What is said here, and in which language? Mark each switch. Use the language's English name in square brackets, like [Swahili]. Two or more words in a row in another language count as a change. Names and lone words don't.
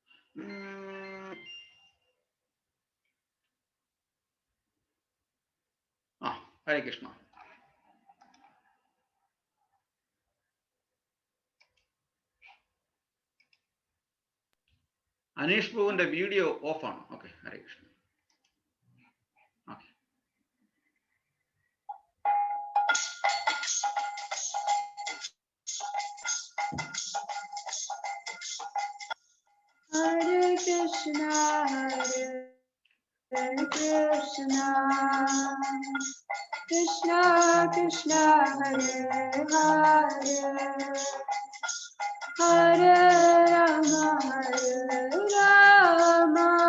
[Malayalam] ഹരേ കൃഷ്ണ. അനീഷ് പ്രഭുവിന്റെ വീഡിയോ ഓഫാണ്. ഓക്കെ, ഹരേ കൃഷ്ണ. ഓക്കെ. [Sanskrit] Hare Krishna, Hare Krishna, Krishna Krishna, Hare Hare, Hare Rama, Hare Rama,